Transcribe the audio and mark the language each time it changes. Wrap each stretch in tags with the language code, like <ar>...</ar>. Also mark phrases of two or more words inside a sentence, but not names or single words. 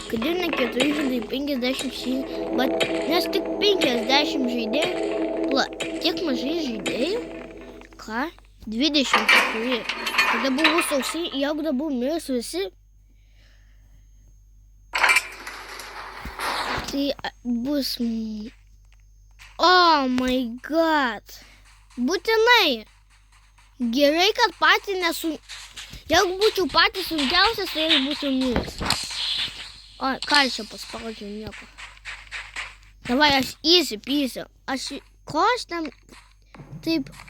<lt>Kodėl ne 4 žaidėjai, 56, bet nes tik 50 žaidėjų. Tiek mažai žaidėjų? Ką? 24. Kada buvo sausiai, jeigu dabar mirs visi, Tai bus...</lt> <en>Oh my god.</en> <lt>Būtinai. Gerai, kad patį Jeigu būčiau patys sunkiausias, tai aš būčiau miręs. O, ką aš čia paspaudžiau, nieko. Davai, aš</lt> <en>easy peasy.</en> <lt>Ko aš ten taip...</lt>